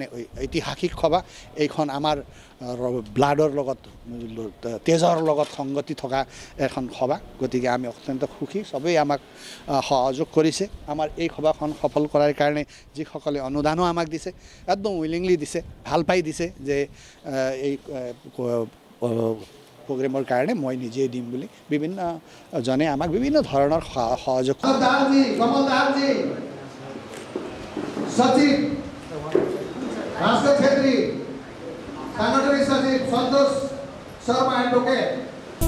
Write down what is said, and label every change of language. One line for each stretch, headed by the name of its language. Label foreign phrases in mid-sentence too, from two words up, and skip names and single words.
Assamese: ঐতিহাসিক সভা এইখন আমাৰ ব্লাডৰ লগত তেজৰ লগত সংগতি থকা এখন সভা গতিকে আমি অত্যন্ত সুখী সবেই আমাক সহযোগ কৰিছে আমাৰ এই সভাখন সফল কৰাৰ কাৰণে যিসকলে অনুদানো আমাক দিছে একদম উইলিংলি দিছে ভাল পাই দিছে যে এই প্ৰগ্ৰেমৰ কাৰণে মই নিজে দিম বুলি বিভিন্ন জনে আমাক বিভিন্ন ধৰণৰ সহযোগ
Nepali: दारजी कमल दारजी सचिव भास्कर छेत्री सांगठनिक सचिव सन्तोष शर्मा एडभोकेट